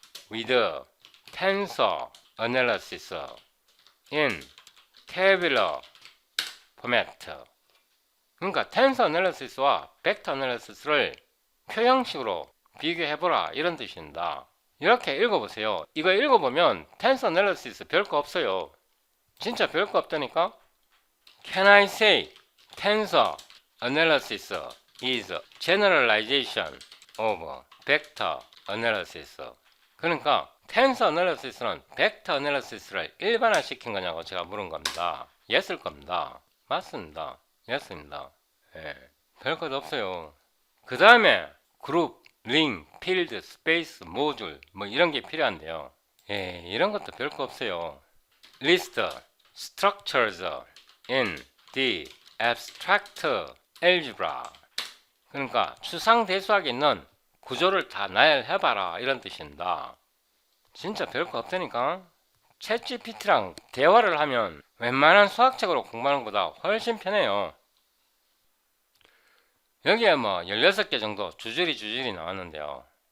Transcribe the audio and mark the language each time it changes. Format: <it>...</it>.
<en>with tensor analysis in tabular format.</en> <ko>그러니까 tensor analysis와 vector analysis를 표형식으로 비교해보라 이런 뜻입니다. 이렇게 읽어보세요. 이거 읽어보면 tensor analysis 별거 없어요. 진짜 별거 없다니까.</ko> <en>Can I say tensor analysis is generalization of vector analysis?</en> <ko>그러니까 tensor analysis는 vector analysis를 일반화시킨 거냐고 제가 물은 겁니다. Yes일 겁니다. 맞습니다. Yes입니다. 예, 별것 없어요. 그 다음에 그룹, 링, 필드, 스페이스, 모듈 뭐 이런 게 필요한데요. 예, 이런 것도 별거 없어요.</ko> <en>List structures in the abstract algebra.</en> <ko>그러니까 추상대수학에 있는 구조를 다 나열해봐라 이런 뜻입니다. 진짜 별거 없다니까. 챗GPT랑 대화를 하면 웬만한 수학책으로 공부하는 것보다 훨씬 편해요. 여기에 뭐 16개 정도 주저리 나왔는데요.</ko>